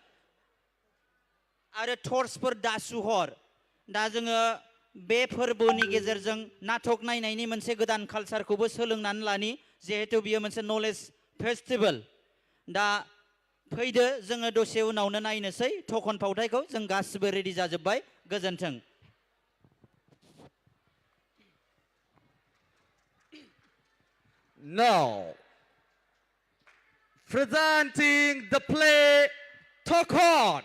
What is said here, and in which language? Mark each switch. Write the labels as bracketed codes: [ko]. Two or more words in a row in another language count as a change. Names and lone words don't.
[brx] आरो टर्चफोर दासुहर दा जोङो बे फोरबोनि गेजेरजों नाटक नायनायनि मोनसे गोदान कालचारखौबो सोलोंनानै लानि जिहेतु बियो मोनसे नलेज फेस्टिभेल दा फैदो जोङो दसे उनावनो नायनोसै थखन फावथायखौ जों गासिबो रेडि जाजोब्बाय गोजोन्थों [en] Now, presenting the play Tokon.